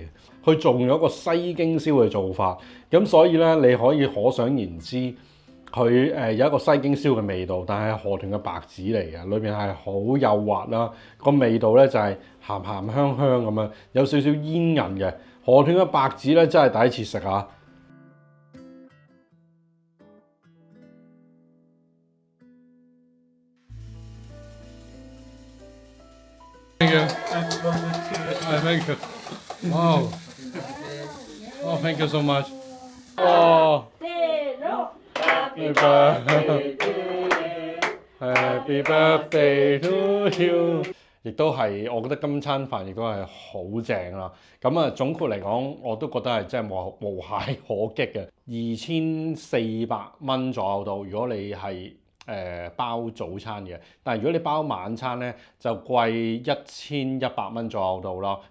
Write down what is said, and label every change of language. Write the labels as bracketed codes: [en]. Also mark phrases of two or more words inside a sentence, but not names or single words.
[yue] 佢仲有一個西京燒嘅做法，咁所以咧你可以可想而知，佢有一個西京燒嘅味道，但係河豚嘅白子嚟嘅，裏邊係好幼滑啦，個味道咧就係鹹鹹香香咁樣，有少少煙韌嘅。河豚嘅白子咧真係第一次食啊！ [en] Thank you. Thank you. Wow. Oh, thank you so much. Oh. Happy birthday to you. Happy birthday to you. [yue] 亦都係，我覺得今餐飯亦都係好正啦。咁啊，總括嚟講，我都覺得係真係無懈可擊嘅。2400蚊左右到，如果你係包早餐嘅，但係如果你包晚餐咧，就貴1100蚊左右到啦。